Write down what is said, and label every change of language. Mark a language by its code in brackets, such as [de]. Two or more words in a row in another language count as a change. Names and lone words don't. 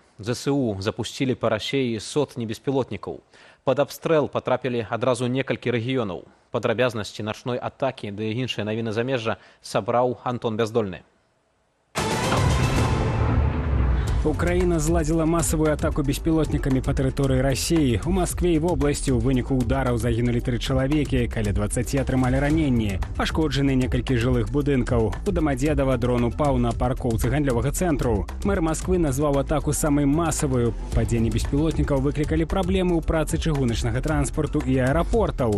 [be] ЗСУ запусцілі па Расіі сотні беспілотнікаў. Пад абстрэл патрапілі адразу некалькі рэгіёнаў. Падрабязнасці начной атакі ды іншыя навіны замежжа сабраў Антон Бяздольны. [ru] Украина зладзіла массовую атаку беспилотниками по территории России. У Москве и в области [be] у выніку удараў загинули 3 чалавекі, каля 20 атрымалі раненні. Пашкоджаны некалькі жылых будынкаў. У Домодедово дрон упаў на паркоўцы гандлёвага цэнтру. Мэр Москвы назваў атаку самай масавую. Падзенне беспілотнікаў выклікалі праблемы ў працы чыгуначнага транспорту і аэрапортаў.